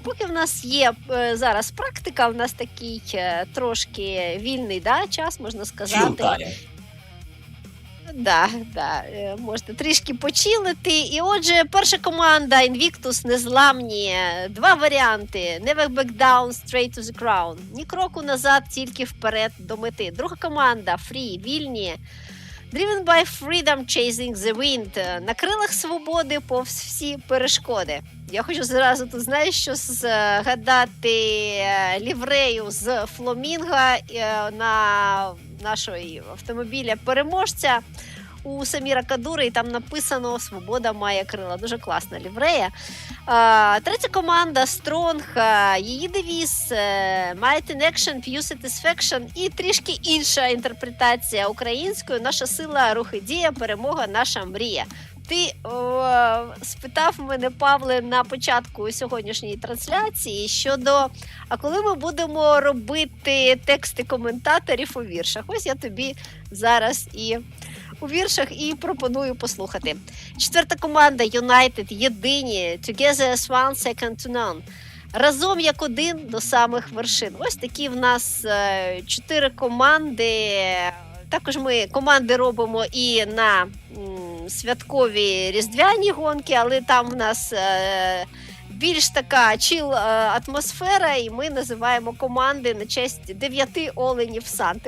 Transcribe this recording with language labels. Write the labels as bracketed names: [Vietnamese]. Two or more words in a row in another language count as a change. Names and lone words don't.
[Ukrainian] Поки в нас є зараз практика, в нас такий трошки вільний час, можна сказати. Да, можна трішки почилити. І отже, перша команда Invictus незламні. 2 варіанти. [English] Never back down, straight to the crown. [Ukrainian] Ні кроку назад, тільки вперед до мети. Друга команда Free, вільні. [English] Driven by freedom, chasing the wind. [Ukrainian] На крилах свободи повз всі перешкоди. Я хочу зразу тут, знаєш, що згадати ліврею з фламінго на нашого автомобіля переможця у Саміра Кадури, і там написано «Свобода має крила». Дуже класна ліврея. Третя команда Strong, її девіз [English] Might in action, few satisfaction [Ukrainian] і трішки інша інтерпретація українською. Наша сила, рух і дія, перемога, наша мрія. Ти спитав мене, Павле, на початку сьогоднішньої трансляції щодо, а коли ми будемо робити тексти коментаторів у віршах? Ось я тобі зараз і у віршах і пропоную послухати. Четверта команда United, єдині, [English] together as one, second to none. [Ukrainian] Разом як один до самих вершин. Ось такі в нас 4 команди. Також ми команди робимо і на святкові різдвяні гонки, але там в нас більш така чіл атмосфера, і ми називаємо команди на честь 9 оленів Санти.